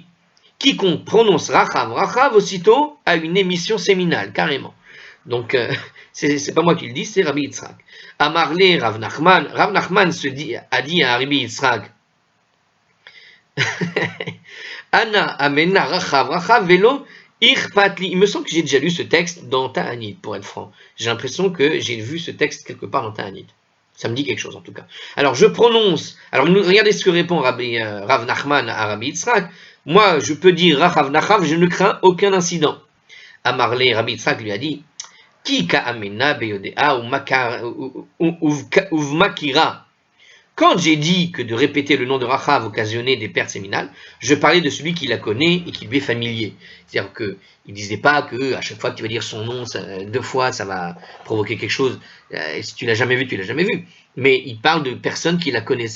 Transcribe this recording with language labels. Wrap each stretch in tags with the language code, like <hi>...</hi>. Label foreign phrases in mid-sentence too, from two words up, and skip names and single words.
<fr>Quiconque prononce Rachav, Rachav aussitôt a une émission séminale, carrément. Donc, c'est pas moi qui le dis, c'est Rabbi Yitzhak. Amarle Rav Nachman a dit à Rabbi Yitzhak,</fr> <arc>אנא אמינא רחב ולא איכפת לי.</arc> <fr>Il me semble que j'ai déjà lu ce texte dans Ta'anit, pour être franc. J'ai l'impression que j'ai vu ce texte quelque part dans Ta'anit. Ça me dit quelque chose en tout cas. Alors je prononce. Alors regardez ce que répond Rav Nachman à Rabbi Yitzhak. Moi, je peux dire Rachav Nachav, je ne crains aucun incident. Amarle, Rabbi Yitzhak lui a dit,</fr> <arc>כי קאמינא ביודעה ובמכירה.</arc> <fr>Quand j'ai dit que de répéter le nom de Rachav occasionnait des pertes séminales, je parlais de celui qui la connaît et qui lui est familier. C'est-à-dire qu'il ne disait pas que à chaque fois que tu vas dire son nom 2 fois, ça va provoquer quelque chose. Si tu l'as jamais vu, tu l'as jamais vu. Mais il parle de personnes qui la connaissaient.</fr>